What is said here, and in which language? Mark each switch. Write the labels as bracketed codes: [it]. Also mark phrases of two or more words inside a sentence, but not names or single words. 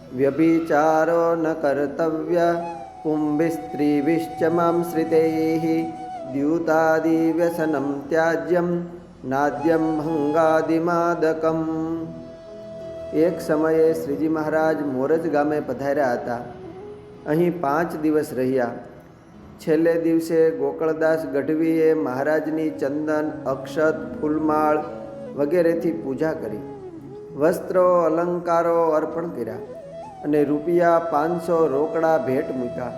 [sa] व्यभिचारो न कर्तव्य पुंभिस्त्रीभिश्च मां श्रितैः द्यूतादिव्यसनं त्याज्यं नाद्यं भंगादिमादकम्। [gu] એક સમયે શ્રીજી મહારાજ મોરજ ગામે પધાર્યા હતા। અહીં 5 દિવસ રહ્યા। છેલ્લે દિવસે ગોકળદાસ ગઢવીએ મહારાજની ચંદન, અક્ષત, ફૂલમાળ વગેરેથી પૂજા કરી, વસ્ત્રો અલંકારો અર્પણ કર્યા અને રૂપિયા 500 રોકડા ભેટ મૂક્યા।